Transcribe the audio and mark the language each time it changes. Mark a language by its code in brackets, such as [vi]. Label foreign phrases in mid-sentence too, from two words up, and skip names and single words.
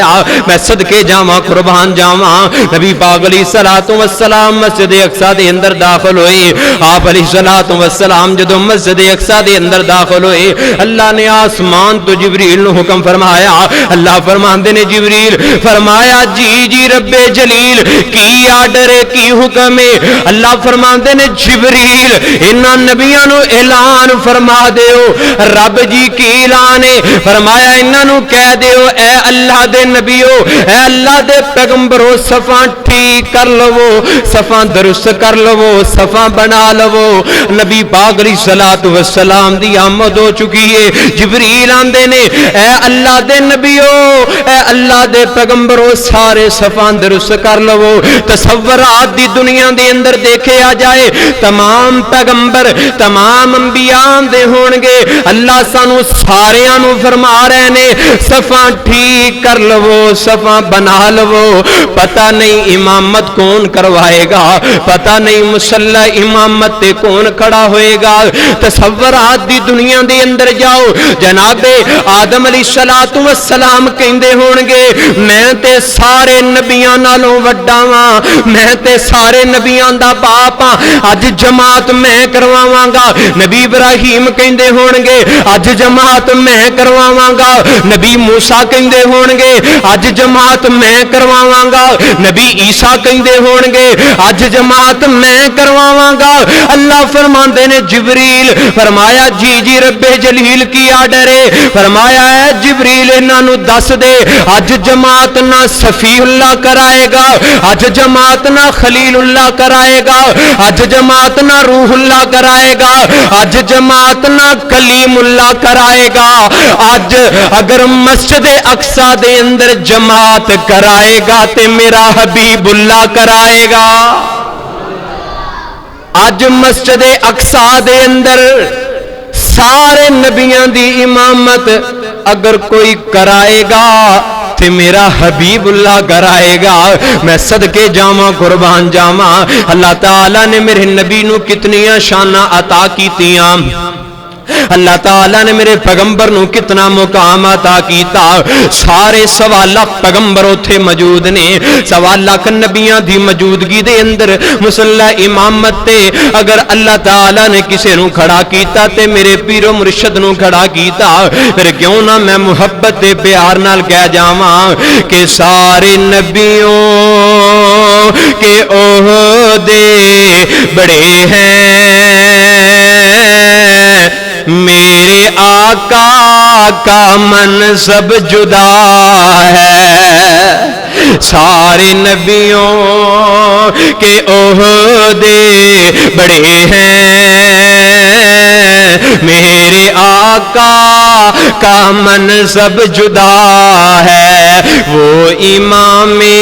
[pa] میں صدقے جاواں قربان جاواں نبی پاک [ar] علیہ الصلوۃ والسلام [pa] مسجد اقصی دے اندر داخل ہوئے. آپ [ar] علیہ الصلوۃ والسلام [pa] جدوں مسجد اقصی دے اندر داخل ہوئے اللہ نے آسمان تو جبریل نو حکم فرمایا. اللہ فرماندے نے جبریل فرمایا جی جی رب جلیل کی آرڈر ہے کی حکم ہے. اللہ فرماندے نے جبریل انہاں نبیاں نو اعلان فرما دیو. رب جی کی اعلان ہے فرمایا انہاں نو کہہ دیو اے اللہ دے نبیو اے اللہ دے پیغمبرو صفاں ٹھیک کر لو صفاں درست کر لو صفاں بنا لو. نبی پاک [ar] علیہ الصلوۃ والسلام [pa] دی آمد ہو چکی ہے. جبریل آندے نے اے اللہ دے نبیو اے اللہ دے پیغمبرو سارے صفاں درست کر لو. تصورات دی دنیا دے اندر دیکھے آ جائے تمام پیغمبر تمام انبیاء دے ہون گے. اللہ سانو ساریاں نو فرما رہے نے صفاں ٹھیک کر لو صفا بنا لو پتہ نہیں امامت کون کروائے گا پتہ نہیں مصلی امامت تے کون کھڑا ہوئے گا تصورات دی دنیا دے اندر جاؤ جناب آدم علیہ السلام کہندے ہون گے میں تے سارے نبیاں نالوں وڈا واں میں تے سارے نبیاں دا باپ ہاں اج جماعت میں کرواواں گا نبی ابراہیم کہندے ہون گے اج جماعت میں کرواواں گا نبی موسیٰ کہندے ہون گے اج جماعت میں کرواواں گا نبی عیسیٰ کہندے ہون گے اج جماعت میں کرواواں گا اللہ فرماندے نے جبریل فرمایا جی رب جلیل کی آرڈر ہے فرمایا ہے جبریل انہاں نو دس دے اج جماعت نہ صفی اللہ کرائے گا اج جماعت نہ خلیل اللہ کرائے گا اج جماعت نہ روح اللہ کرائے گا اج جماعت نہ کلیم اللہ کرائے گا اج اگر مسجد اقصی دے اندر جماعت کرائے گا تے میرا حبیب اللہ کرائے گا اج مسجد اقصی دے اندر سارے نبیاں دی امامت اگر کوئی کرائے گا تے میرا حبیب اللہ کرائے گا میں صدقے جاواں قربان جاواں اللہ تعالیٰ نے میرے نبی نو کتنیاں شاناں عطا کیتیاں اللہ تعالیٰ نے میرے پیغمبر نو کتنا مقام عطا کیتا سارے 1.25 لاکھ پیغمبر اوتھے موجود نے 1.25 لاکھ نبیاں دی موجودگی دے اندر مصلی امامت تے اگر اللہ تعالیٰ نے کسے نو کھڑا کیتا تے میرے پیر و مرشد نو کھڑا کیتا پھر کیوں نہ میں محبت تے پیار نال کہہ جاواں کہ [ur] سارے نبیوں کے عہدے بڑے ہیں میرے آقا کا منصب جدا ہے سارے نبیوں کے عہدے بڑے ہیں میرے آقا کا منصب جدا ہے وہ امام